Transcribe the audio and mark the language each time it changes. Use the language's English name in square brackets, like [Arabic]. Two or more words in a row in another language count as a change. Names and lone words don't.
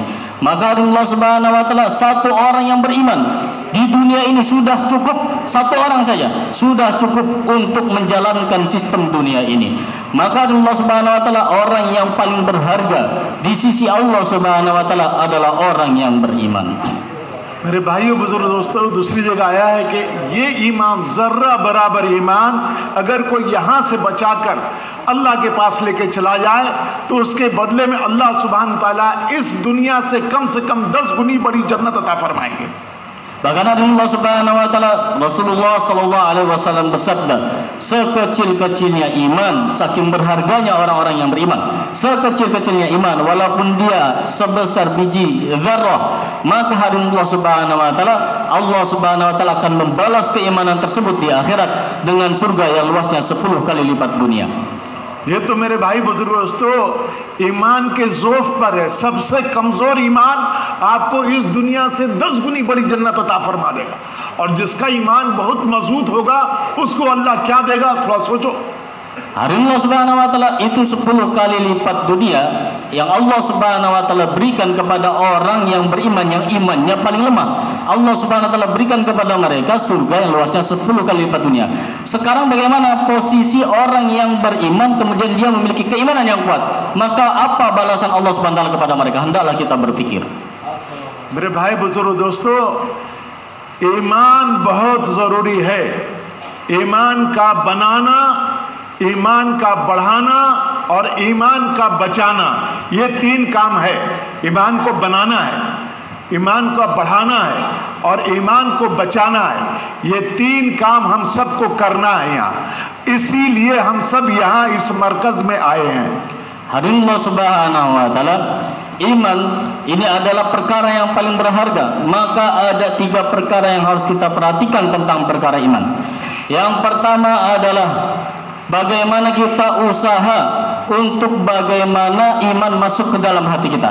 [Indonesian] Maka [Arabic] الله سبحانه وتعالى, [Indonesian] satu orang yang beriman di dunia ini sudah cukup, satu orang saja sudah cukup untuk menjalankan sistem dunia ini. Maka [Arabic] الله سبحانه وتعالى, [Indonesian] orang yang paling berharga di sisi [Arabic] الله سبحانه وتعالى [Indonesian] adalah orang yang beriman. [Hindi] मेरे भाइयों बुजुर्ग दोस्तों, दूसरी जगह आया है कि ये ईमान, जर्रा बराबर ईमान अगर कोई यहाँ से बचाकर अल्लाह के पास लेके चला जाए तो उसके बदले में [Arabic] الله سبحان تعالى [Hindi] इस दुनिया से कम 10 गुनी बड़ी जन्नत अता फरमाएंगे। [Indonesian] Bahkan [Arabic] الله سبحانه وتعالى, [Indonesian] Rasulullah [Arabic] صلى الله عليه وسلم [Indonesian] bersabda, sekecil-kecilnya iman, saking berharganya orang-orang yang beriman, sekecil-kecilnya iman walaupun dia sebesar biji zarrah, maka hari [Arabic] الله سبحانه وتعالى, الله سبحانه وتعالى [Indonesian] akan membalas keimanan tersebut di akhirat dengan surga yang luasnya 10 kali lipat dunia. [Hindi] ये तो मेरे भाई बुजुर्ग दोस्तों ईमान के ज़ोफ़ पर है। सबसे कमज़ोर ईमान आपको इस दुनिया से 10 गुनी बड़ी जन्नत अता फरमा देगा, और जिसका ईमान बहुत मजबूत होगा उसको अल्लाह क्या देगा, थोड़ा सोचो। [Indonesian] Hari [Arabic] الله سبحانه وتعالى [Indonesian] itu 10 kali lipat dunia yang [Arabic] الله سبحانه وتعالى [Indonesian] berikan kepada orang yang beriman, yang imannya paling lemah. [Arabic] الله سبحانه وتعالى [Indonesian] berikan kepada mereka surga yang luasnya 10 kali lipat dunia. Sekarang bagaimana posisi orang yang beriman kemudian dia memiliki keimanan yang kuat? Maka apa balasan [Arabic] الله سبحانه وتعالى [Indonesian] kepada mereka? Hendaklah kita berpikir. [Hindi] मेरे भाई बुजुर्ग दोस्तों, ईमान बहुत ज़रूरी है। ईमान का बनाना, ईमान का बढ़ाना और ईमान का बचाना, ये 3 काम है। ईमान को बनाना है, ईमान को बढ़ाना है और ईमान को बचाना है। ये 3 काम हम सबको करना है यहाँ, इसीलिए हम सब यहाँ इस मरकज में आए हैं। [Arabic] الله سبحانه وتعالى, [Indonesian] iman ini adalah perkara yang paling berharga. Maka ada 3 perkara yang harus kita perhatikan tentang perkara iman. Yang pertama adalah bagaimana kita usaha untuk bagaimana iman masuk ke dalam hati kita.